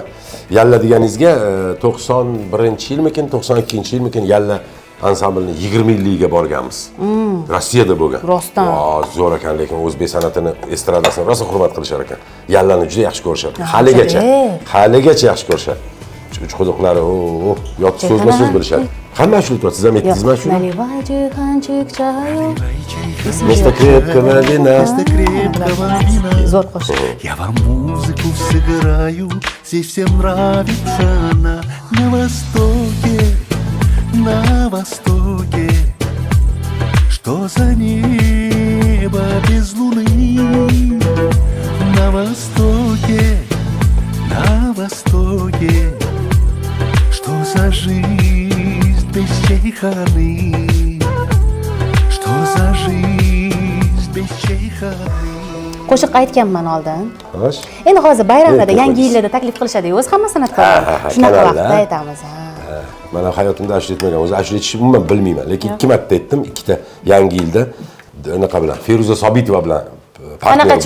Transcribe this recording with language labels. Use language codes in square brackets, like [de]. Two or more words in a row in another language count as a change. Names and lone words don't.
[uz] Yalla deganingizga 91-yilmikin, 92-yilmikin Yalla ansamblini 20 yilligiga borganmiz. Rossiyada bo'lgan. Rostdan. Zo'r ekan, lekin o'zbek san'atini, estradasini rosa hurmat qilishar ekan. Yallani juda yaxshi ko'rishadi. Haligacha yaxshi ko'rishadi. Uch quduqlari, yotib so'zma-so'z bilishadi. Hamma shu aytyapti, siz ham aytdingizmi shu? [ru] Наливайте канчик чаю. Место крепкого вина. [uz] Zo'r qo'shiq. [ru] Я вам музыку сыграю, здесь всем нравится она. На востоке, что за небо без луны? На востоке, что за жизнь без чайханы? Что за жизнь без чайханы? [uz] Qo'shiq aytganman oldin. Xo'sh. Endi hozir bayramlarda, yangi yillarda taklif qilishadi, o'zi hamma san'atkorlar. Shunaqa vaqtda aytamiz. Men hayotimda ashula aytmagan, o'zi ashula aytishni umuman bilmayman, lekin 2 marta aytdim, ikkita yangi yilda anaqa bilan Feruza Sobitova bilan partner bo'ldim.